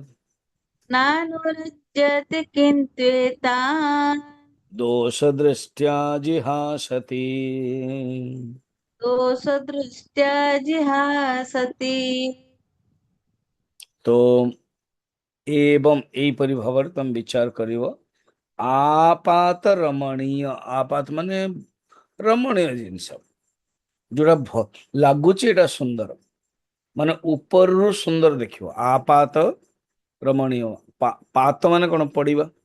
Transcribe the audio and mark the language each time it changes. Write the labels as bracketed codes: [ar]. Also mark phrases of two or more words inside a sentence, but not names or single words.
[sa] नानुरज्यते किन्त्वेतान् दोषदृष्ट्या जिहासति। दोषदृष्ट्या जिहासति। [or] तो एवं ଏହିପରି ଭାବରେ ତମେ ବିଚାର କରିବ। ଆପାତ ରମଣୀୟ, ଆପାତ ମାନେ ରମଣୀୟ ଜିନିଷ, ଯୋଉଟା ଲାଗୁଛି ଏଟା ସୁନ୍ଦର, ମାନେ ଉପରରୁ ସୁନ୍ଦର ଦେଖିବ। ଆପାତ ରମଣୀୟ, ପାତ ମାନେ କଣ? ପଡିବା।